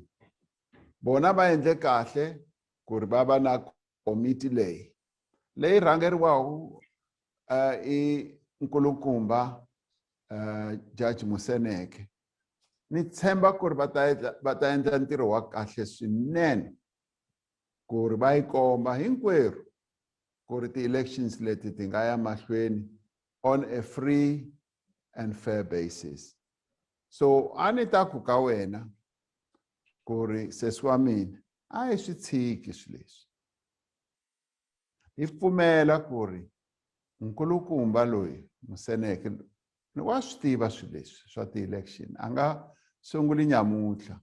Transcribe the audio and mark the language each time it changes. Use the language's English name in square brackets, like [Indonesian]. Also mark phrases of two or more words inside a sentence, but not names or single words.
[Tsonga] Bona va endle kahle ku ri va va na komiti leyi rhangeriwaku i nkulukumba Judge Moseneke. Ni tshemba ku ri va ta endla ntirho wa kahle swinene ku ri va yi komba hinkwerhu ku ri ti-elections leti ti nga ya mahlweni [English] on a free and fair basis. [Tsonga] So a ni ta ku ka wena ku ri sesi wa mina a hi swi tshiki swilo leswi. Hi pfumela ku ri nkulukumba loyi Moseneke wa swi tiva swilo leswi swa ti-election. A nga sunguli nyamutlha.